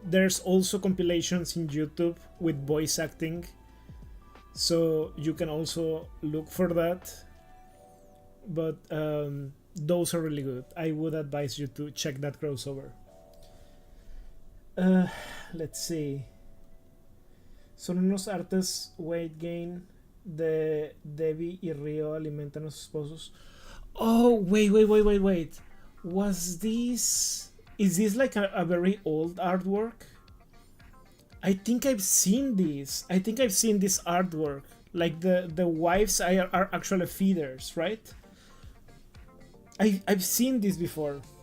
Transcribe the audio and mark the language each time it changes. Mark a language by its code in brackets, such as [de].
[en] There's also compilations in YouTube with voice acting, so you can also look for that. But those are really good. I would advise you to check that crossover. Let's see. [es] Son unos artes [en] weight gain [es] de Debbie y Rio alimentan a sus esposos. [en] Oh, wait. Was this... Is this like a very old artwork? I think I've seen this. I think I've seen this artwork. Like the wives are actually feeders, right? I've seen this before.